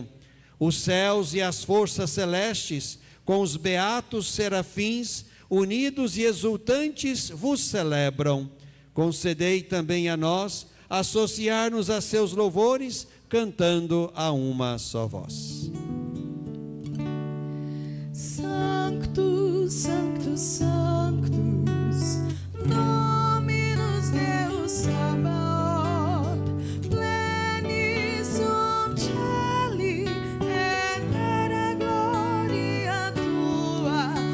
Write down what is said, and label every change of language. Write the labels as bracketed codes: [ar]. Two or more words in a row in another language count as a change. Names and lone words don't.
[pt] Os céus e as forças celestes, com os beatos serafins, unidos e exultantes, vos celebram. Concedei também a nós associar-nos a seus louvores, cantando a uma só voz. [la] Sanctus, Sanctus, Sanctus, Dominus Deus Sabaoth, pleni sunt celi et terra gloria tua.